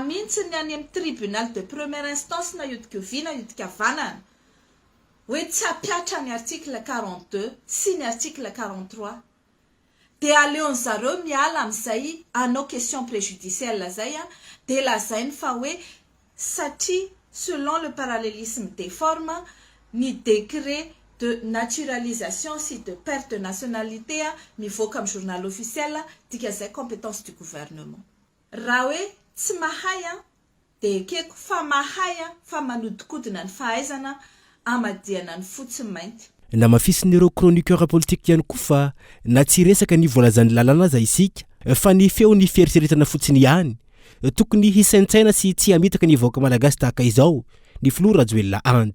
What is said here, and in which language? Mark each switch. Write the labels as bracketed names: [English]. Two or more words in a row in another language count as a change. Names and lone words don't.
[Malagasy] mihitsy ny any amin'ny [French] tribunal de première instance [Malagasy] na iodika oviana iodika avanana hoe tsy apiatra ny article 42 sy ny article 43 dia aleon zareo miala amin'izay anao [French] question préjudicielle [Malagasy] zay dia lazainy fa hoe satria [French] selon le parallélisme des formes [Malagasy] ni [French] décret de naturalisation [Malagasy] si [French] de perte de nationalité [Malagasy] mivoaka amin'ny [French] journal officiel [Malagasy] dika zay [French] compétence du gouvernement [Malagasy] raha hoe tsy mahay dia keko fa mahay fa manodikodina ny fahaizana amadiana ny fotsy mainty na mafisin'ireo [French] chroniqueur politique [Malagasy] ihany koa fa na tsy resaka ny voalazan'ny lalàna za isika fa ny feo ny fieritseretana fotsiny ihany tokony hisaintsaina sy tsy hamitaka ny vahoaka malagasy tahaka izao ny Flo Rajoelina andy